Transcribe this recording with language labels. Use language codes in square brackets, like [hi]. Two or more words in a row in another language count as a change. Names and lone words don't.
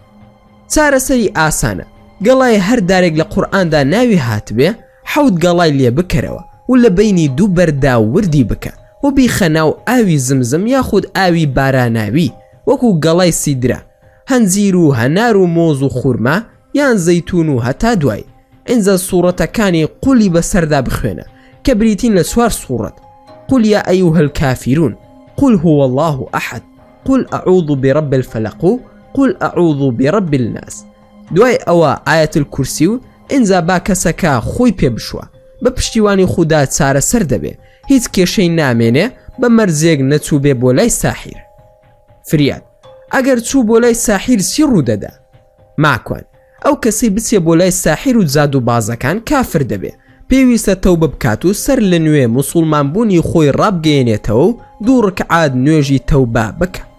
[ckb] چارەسەری ئاسانە، گەڵای هەر دارێک لە قورئاندا ناوی هاتبێ حەوت گەڵای لێ بکەرەوە و لە بینی دوو بەردا وردی بکە و بیخە ناو ئاوی زمزم یاخود ئاوی باراناوی وەکو گەڵای سیدرا، هەنجیر و هەنار و مۆز و خوورما یان زەیتون و هەتا دوای. ئینجا سوورەتەکانی قولی بەسەردا بخوێنە کە بریتین لە 4 سوورەت: [ar] قل يا أيها الكافرون، قل هو الله أحد، قل أعوذ برب الفلق، قل أعوذ برب الناس. [ckb] دوای ئەوە ئاەت الکورسی و ئینجا با کەسەکە خۆی پێ بشوە، بە پشتیوانی خودا چارەسەر دەبێ، هیچ کێشەی نامێنێ، بە مەرزێک نەچوو بێ بۆ لای ساحیر. فریاد ئەگەر چوو بۆ لای ساحیر چی ڕوودەدا؟ ماکۆن ئەو کەسی بچێ بۆ لای ساحیر و زاد و بازەکان کافر دەبێ، پێویستە تەوبە بکات و سەر لە نوێ موسڵمانبوونی خۆی ڕابگەێنێتەوە و 2 ڕکعات نوێژی تەوبە بکە.